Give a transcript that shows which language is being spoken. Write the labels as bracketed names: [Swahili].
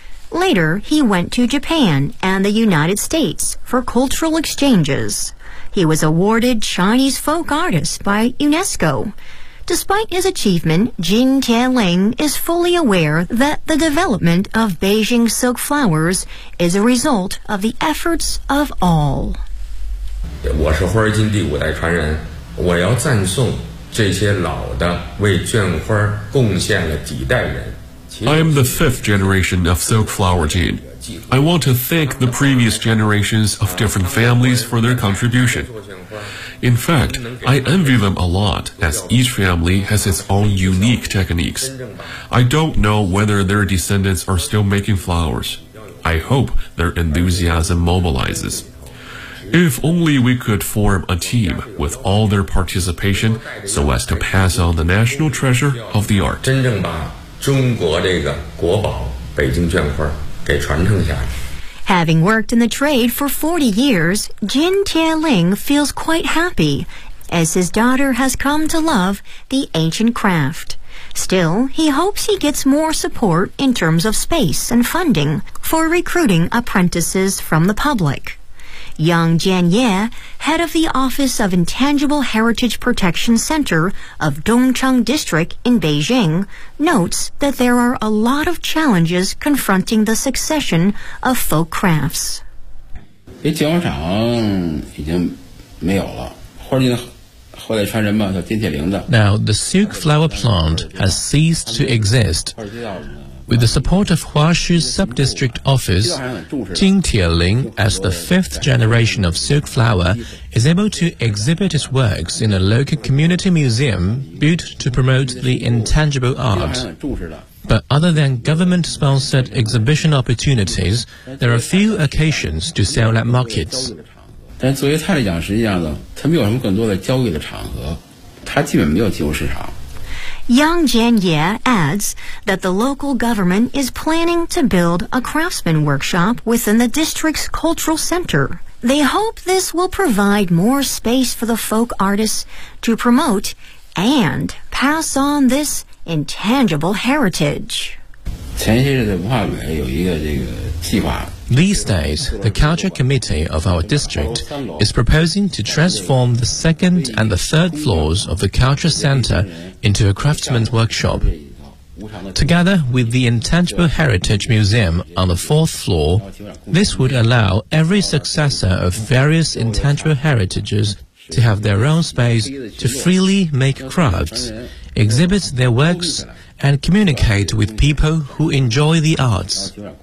[English] Later, he went to Japan and the United States for cultural exchanges. He was awarded Chinese folk artist by UNESCO. Despite his achievement, Jin Tianling is fully aware that the development of Beijing silk flowers is a result of the efforts of all. [Chinese] 我是花金第五代传人，我要赞颂这些老的为绢花贡献了几代人。 [English] I am the fifth generation of silk flower gene. I want to thank the previous generations of different families for their contribution. In fact, I envy them a lot, as each family has its own unique techniques. I don't know whether their descendants are still making flowers. I hope their enthusiasm mobilizes. If only we could form a team with all their participation so as to pass on the national treasure of the art. [Chinese] 中国这个国宝北京绢花给传承下来。 [English] Having worked in the trade for 40 years, Jin Tianling feels quite happy as his daughter has come to love the ancient craft. Still, he hopes he gets more support in terms of space and funding for recruiting apprentices from the public. Yang Jianye, head of the Office of Intangible Heritage Protection Center of Dongcheng District in Beijing, notes that there are a lot of challenges confronting the succession of folk crafts. The [Chinese] 绢花厂已经没有了，花金后代传人嘛，叫金铁玲的。 [English] Now the silk flower plant has ceased to exist. With the support of Huashu Sub-District Office, Jin Tianling, as the fifth generation of silk flower, is able to exhibit his works in a local community museum built to promote the intangible art. But other than government-sponsored exhibition opportunities, there are few occasions to sell at markets. [Chinese] 但作为他来讲，实际上呢，他没有什么更多的交易的场合，他基本没有进入市场。 [English] Yang Jianye adds that the local government is planning to build a craftsman workshop within the district's cultural center. They hope this will provide more space for the folk artists to promote and pass on this intangible heritage. [Chinese] 前些日子文化委有一个这个计划。 [English] These days, the culture committee of our district is proposing to transform the second and the third floors of the culture center into a craftsman's workshop. Together with the Intangible Heritage Museum on the fourth floor, this would allow every successor of various intangible heritages to have their own space to freely make crafts, exhibit their works, and communicate with people who enjoy the arts.